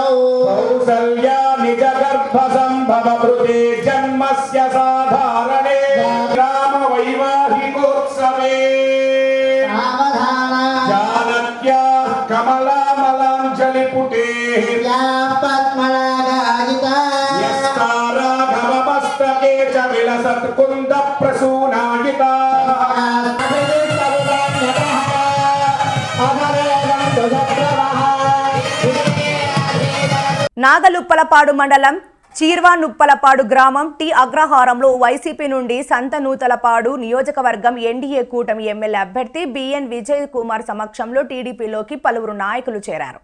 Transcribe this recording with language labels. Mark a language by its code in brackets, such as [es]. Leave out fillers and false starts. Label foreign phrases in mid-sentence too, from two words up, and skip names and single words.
[sa] कौसल्या निजगर्भसम्भवभृते जन्मस्य साधारणे रामवैवाहिकोत्सवे जानक्या कमलामलाञ्जलिपुटे यस्ताराघवमस्तके च विलसत्कुन्दप्रसूनायिता [te] నాగలుప్పలపాడు మండలం చీర్వానుప్పలపాడు గ్రామం టి అగ్రహారంలో వైసీపీ నుండి సంతనూతలపాడు నియోజకవర్గం ఎన్డీఏ కూటమి ఎమ్మెల్యే అభ్యర్థి బిఎన్ విజయ్ కుమార్ సమక్షంలో టీడీపీలోకి పలువురు నాయకులు చేరారు.